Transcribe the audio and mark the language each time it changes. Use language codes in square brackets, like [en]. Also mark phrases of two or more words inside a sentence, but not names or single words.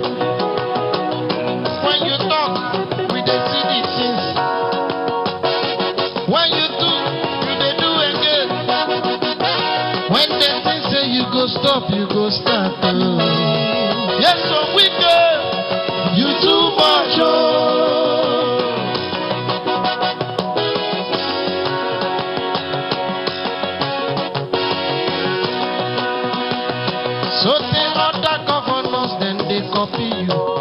[pcm] When you talk, we dey see the things. When you do, you dey do again. When they think say you go stop, you go start. Yes, so we go. You too much. So the other governors then they copy you.